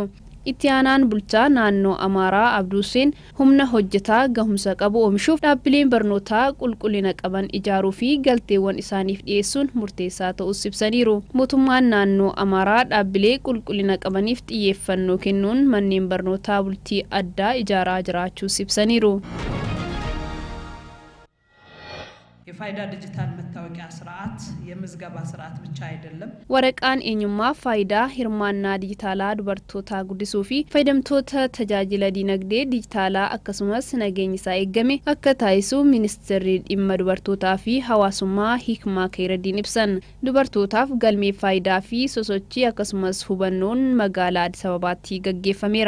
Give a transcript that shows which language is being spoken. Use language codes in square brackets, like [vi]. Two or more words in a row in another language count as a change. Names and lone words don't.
[om] Itti aanaan bulchaa naannoo Amaaraa Abduu Hussein humna hojjetaa gahumsa qabu oomishuuf dhaabbileen barnootaa qulqullina qaban ijaaruu fi galteewwan isaaniif dhiyeessuun murteessaa ta'uu ibsaniiru. Mootummaan naannoo Amaaraa dhaabbilee qulqullina qabaniif xiyyeeffannoo kennuun manneen barnootaa bultii addaa ijaaraa jiraachuu ibsaniiru. [am] የፋይዳ ዲጂታል መታወቂያ ስርዓት የምዝገባ ስርዓት ብቻ አይደለም [om] ወረቃን eenyummaa faayidaa hirmaannaa dijitaalaa dubartootaa guddisuu fi fayyadamtoota tajaajila dinagdee dijitaalaa akkasumas nageenya isaa eeggame akka taasisu ministeerri dhimma dubartootaa fi hawaasummaa Hikmaa Khayreddin ibsan. Dubartootaaf galmee faayidaa fi sosochii akkasumas hubannoon magaalaa Addis Ababaatti gaggeeffameera.